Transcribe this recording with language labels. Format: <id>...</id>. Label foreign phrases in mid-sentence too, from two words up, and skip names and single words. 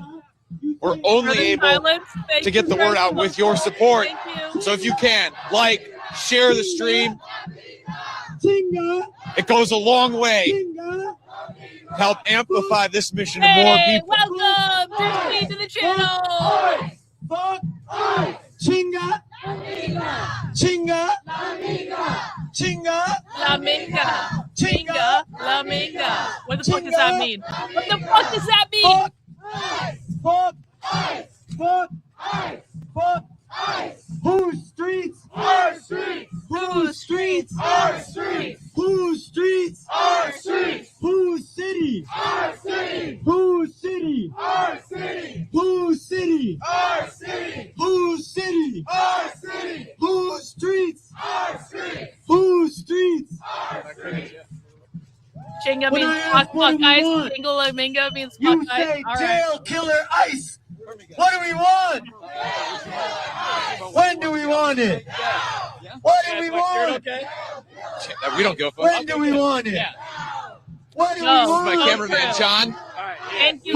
<en>We're only able to get the word out with your support. So if you can, share the stream. It goes a long way to help amplify this mission to more people. Welcome to the channel. Fuck ice.</en> <es>Chinga. Chinga. Chinga. La minga. Chinga. La minga.</es> <en>What the fuck does that mean? What the fuck does that mean? Fuck ice. Fuck ice. Fuck ice. Whose streets? Our streets. Whose streets? Our streets. Whose streets? Our streets. Whose city? Our city. Whose city? Our city. Whose city? Our city. Whose city? Our city. Whose streets? Our streets. Whose streets? Our streets. Chinga means fuck ice.</en> <es>Chinga la minga</es> <en>means fuck ice. You say jail killer ice. What do we want? When do we want it? What do we want? We don't go for When do we want it? What do we want? My cameraman, John. Thank you.</en>